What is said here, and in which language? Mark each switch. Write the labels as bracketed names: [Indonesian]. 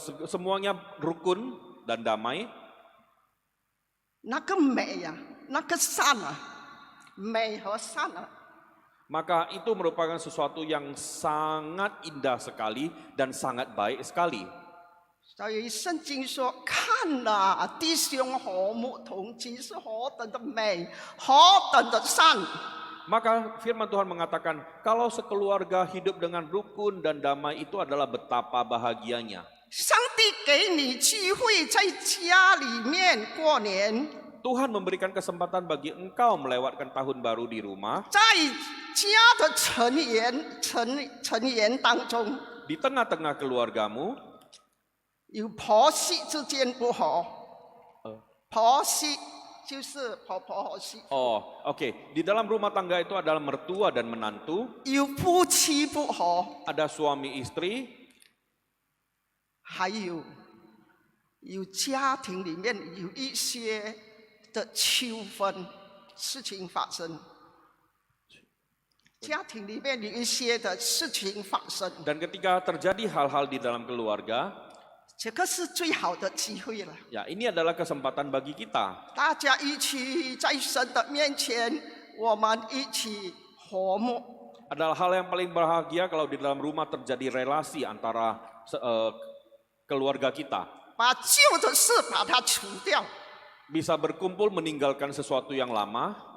[Indonesian] semuanya rukun dan damai, [Chinese] 那个美呀、那个善啊，美和善啊， [Indonesian] maka itu merupakan sesuatu yang sangat indah sekali dan sangat baik sekali. [Chinese] 所以圣经说：“看呐，弟兄和睦同居是何等的美，何等的善。” [Indonesian] Maka firman Tuhan mengatakan, kalau sekeluarga hidup dengan rukun dan damai itu adalah betapa bahagianya. [Chinese] 上帝给你机会在家里面过年， [Indonesian] Tuhan memberikan kesempatan bagi engkau melewatkan tahun baru di rumah, [Chinese] 在家的成员当中， [Indonesian] di tengah-tengah keluargamu. [Chinese] 有婆媳之间不和，婆媳就是婆婆和媳妇， [Indonesian] Oh, oke. Di dalam rumah tangga itu adalah mertua dan menantu, [Chinese] 有夫妻不和， [Indonesian] ada suami istri, [Chinese] 还有家庭里面有一些的纠纷事情发生，家庭里面有一些的事情发生， [Indonesian] dan ketika terjadi hal-hal di dalam keluarga, [Chinese] 这个是最好的机会了。 [Indonesian] ya ini adalah kesempatan bagi kita. [Chinese] 大家一起在神的面前，我们一起和睦。 [Indonesian] Adalah hal yang paling bahagia kalau di dalam rumah terjadi relasi antara keluarga kita. [Chinese] 把旧的事把它除掉， [Indonesian] Bisa berkumpul meninggalkan sesuatu yang lama.